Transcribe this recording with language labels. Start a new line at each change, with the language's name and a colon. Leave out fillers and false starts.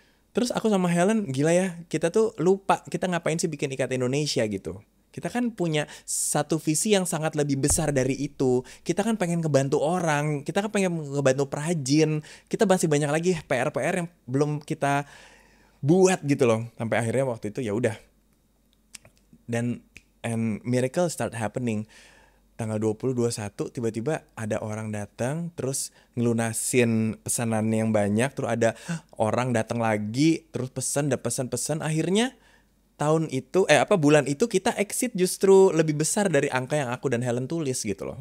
Indonesian: Terus aku sama Helen, gila ya, kita tuh lupa kita ngapain sih bikin Ikat Indonesia gitu. Kita kan punya satu visi yang sangat lebih besar dari itu. Kita kan pengen ngebantu orang, kita kan pengen ngebantu perajin. Kita masih banyak lagi PR-PR yang belum kita buat gitu loh. Sampai akhirnya waktu itu ya udah.
English: Dan and miracle start happening.
Indonesian: Tanggal 20-21 tiba-tiba ada orang datang terus ngelunasin pesanannya yang banyak, terus ada orang datang lagi terus pesan akhirnya tahun itu bulan itu kita exit justru lebih besar dari angka yang aku dan Helen tulis gitu loh.